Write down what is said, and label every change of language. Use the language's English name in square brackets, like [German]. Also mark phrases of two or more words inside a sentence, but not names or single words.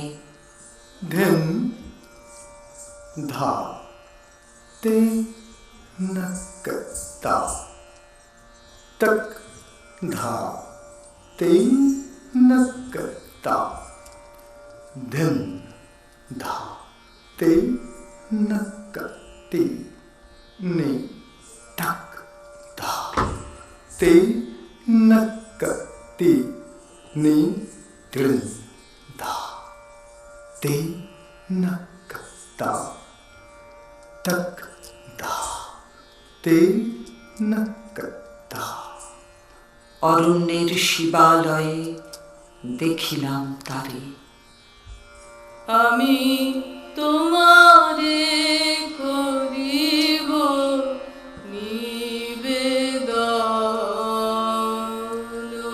[Bangla] ধিন ধা তে নক তা তক ধা তে নক তা ধিন ধা তে নক তে নে তক ধা তে নক তে নে ত্রিন ধা te nak ta तक धा ते नक धा। অরণ্যের শিবালয়ে দেখিলাম তারে। আমি তোমারে করিব নিবেদন,